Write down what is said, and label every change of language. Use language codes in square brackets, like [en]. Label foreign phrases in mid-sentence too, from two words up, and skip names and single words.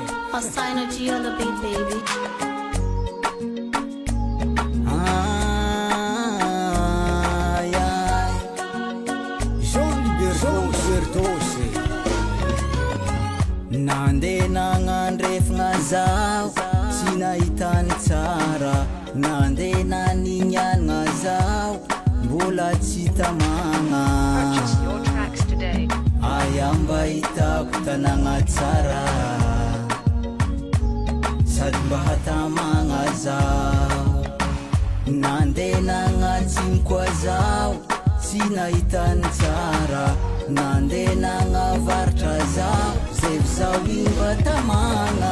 [en] Hostile energy on the beat, baby. Ai, ai. [mg] Jean Bertosy nandeha nagnandrefagna zaho tsy nahitany tsara, nandeha naninianagna zaho mbola tsy tamagna. [en] Purchase your tracks today. [mg] Aya mba hitako tanagna tsara sady mba hatamagna zaho, nandeha nagnatsiny koa zaho tsy nahitany tsara, nandeha nagnavaritra zaho zay zaho igny mba tamagna.